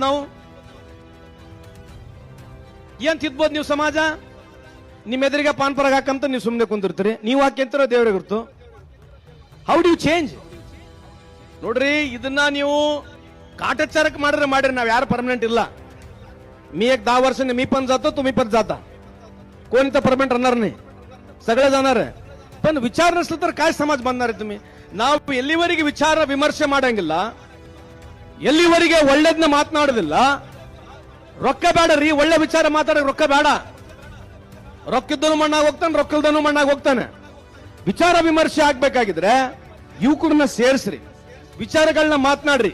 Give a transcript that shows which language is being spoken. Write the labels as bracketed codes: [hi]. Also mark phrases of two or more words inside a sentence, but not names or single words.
[kn] ನಾವು ಏನ್ ತಿದ್ಬೋದು? ನೀವು ಸಮಾಜ ನಿಮ್ಮ ಎದುರಿಗೆ ಪಾನ್ ಪರಾಗ ಹಾಕಂತ ನೀವು ಸುಮ್ಮನೆ ಕುಂದಿರ್ತೀರಿ. ನೀವು ಹಾಕಿಂತಿರೋ ದೇವ್ರಿಗೆ ಗುರ್ತು. [en] How do you change? [kn] ನೋಡ್ರಿ, ಇದನ್ನ ನೀವು ಕಾಟಾಚಾರಕ್ಕೆ ಮಾಡಿದ್ರೆ ನಾವ್ ಯಾರು ಪರ್ಮನೆಂಟ್ ಇಲ್ಲ. [mr] मी एक 10 वर्षांनी मी पण जातो, तुम्ही पण जाता. कोण इथं परमनंट राहणार नाही, सगळे जाणार आहे. पण विचार नसलं तर काय समाज बांधणार आहे तुम्ही? [kn] ನಾವು ಎಲ್ಲಿವರೆಗೆ ವಿಚಾರ ವಿಮರ್ಶೆ ಮಾಡಂಗಿಲ್ಲ, ಎಲ್ಲಿವರೆಗೆ ಒಳ್ಳೇದನ್ನ ಮಾತನಾಡೋದಿಲ್ಲ. ರೊಕ್ಕ ಬೇಡರಿ, ಒಳ್ಳೆ ವಿಚಾರ ಮಾತಾಡೋಕೆ ರೊಕ್ಕ ಬೇಡ. ರೊಕ್ಕಿದ್ದನು ಮಣ್ಣಾಗ ಹೋಗ್ತಾನೆ, ರೊಕ್ಕಲ್ದನು ಮಣ್ಣಾಗ ಹೋಗ್ತಾನೆ. ವಿಚಾರ ವಿಮರ್ಶೆ ಆಗ್ಬೇಕಾಗಿದ್ರೆ ಯುವಕರನ್ನ ಸೇರಿಸ್ರಿ, ವಿಚಾರಗಳನ್ನ ಮಾತನಾಡ್ರಿ.